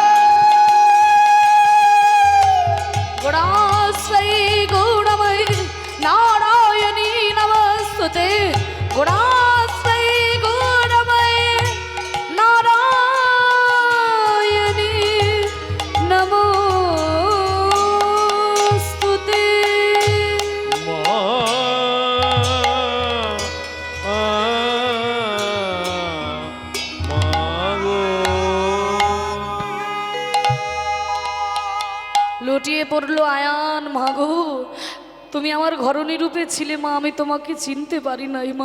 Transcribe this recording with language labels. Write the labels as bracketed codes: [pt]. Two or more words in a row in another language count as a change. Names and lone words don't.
[sa] गुणाश्रयी गुणमयी नारायणी नमस्तुते गुणाश्रयी गुणमयी नारायणी नमस्तुते [bn] লুটিয়ে পড়লো আয়ান। মাগো, তুমি আমার ঘরণী রূপে ছিলে মা, আমি তোমাকে চিনতে পারি নাই মা।